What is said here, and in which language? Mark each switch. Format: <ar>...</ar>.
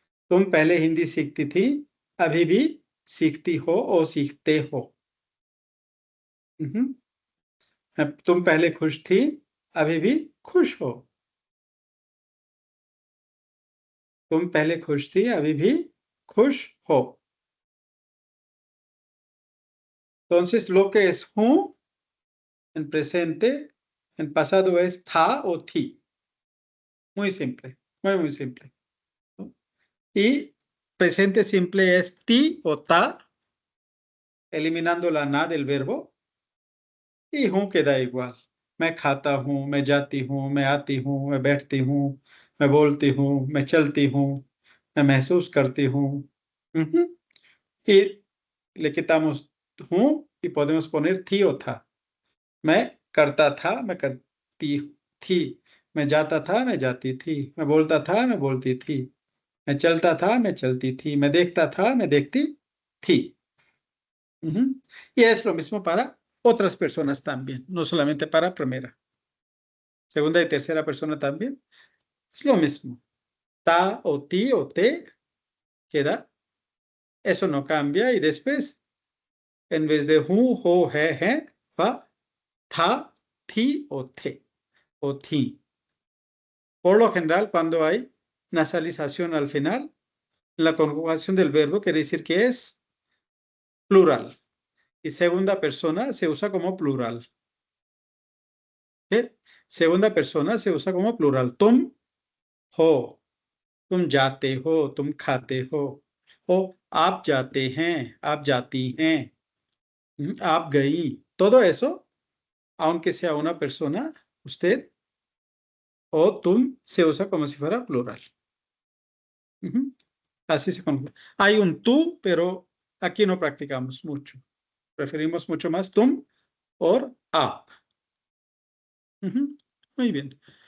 <hi>तुम पहले हिंदी सीखती थी, अभी भी सीखती हो और सीखते हो. तुम पहले खुश थी, अभी भी खुश हो. तुम पहले खुश थी, अभी भी खुश हो.</hi> <es>Entonces, lo que es hूं en presente, en pasado es था o थी. Muy simple, muy simple. Y presente simple es ti o ta, eliminando la na del verbo. Y hूं queda igual.</es> <hi>मैं खाता हूं, मैं जाती हूं, मैं आती हूं, मैं बैठती हूं, मैं बोलती हूं, मैं चलती हूं, मैं महसूस करती हूं.</hi> <es>Y le quitamos hूं y podemos poner थी o था.</es> <hi>मैं करता था, मैं करती थी. मैं जाता था, मैं जाती थी. मैं बोलता था, मैं बोलती थी. मैं चलता था, मैं चलती थी. मैं देखता था, मैं देखती थी.</hi> <es>Y es lo mismo para otras personas también, no solamente para primera. Segunda y tercera persona también. Es lo mismo. Ta o ti o te queda. Eso no cambia. Y después, en vez de hu, ho, he, va ta, ti o te o ti. Por lo general, cuando hay nasalización al final, la conjugación del verbo quiere decir que es plural. Y segunda persona se usa como plural. ¿Sí? Segunda persona se usa como plural.</es> <hi>तुम हो, तुम जाते हो, तुम खाते हो, o आप जाते हैं, आप जाती हैं, आप गई.</hi> <es>Todo eso, aunque sea una persona, usted o tum se usa como si fuera plural. Así se conoce. Hay un tú, pero aquí no practicamos mucho. Preferimos mucho más tum o आप. Muy bien.</es>